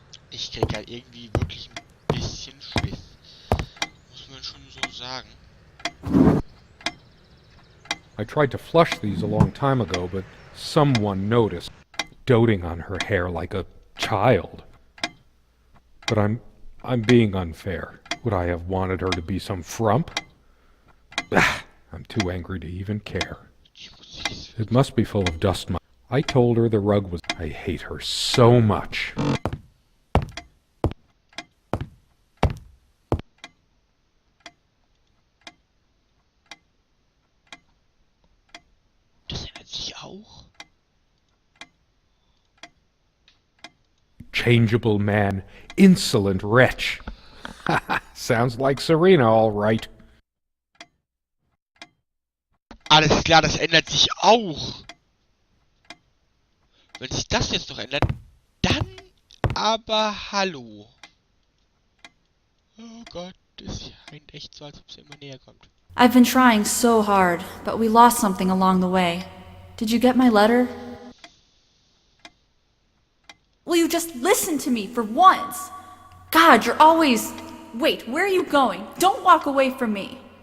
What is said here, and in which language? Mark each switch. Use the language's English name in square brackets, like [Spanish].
[German] Ich krieg halt irgendwie wirklich ein bisschen Schiss. Muss man schon so sagen. [English] I tried to flush these a long time ago, but someone noticed, doting on her hair like a child. But I'm being unfair. Would I have wanted her to be some frump? I'm too angry to even care. It must be full of dust. I told her the rug was... I hate her so much. [German] Das ändert sich auch. [English] Changeable man, insolent wretch. Sounds like Serena, all right. [German] Alles klar, das ändert sich auch. Wenn sich das jetzt noch ändert, dann aber hallo. Oh Gott, das scheint echt so, als ob es immer näher kommt. [English] I've been trying so hard, but we lost something along the way. Did you get my letter? Will you just listen to me for once? God, you're always... Wait, where are you going? Don't walk away from me.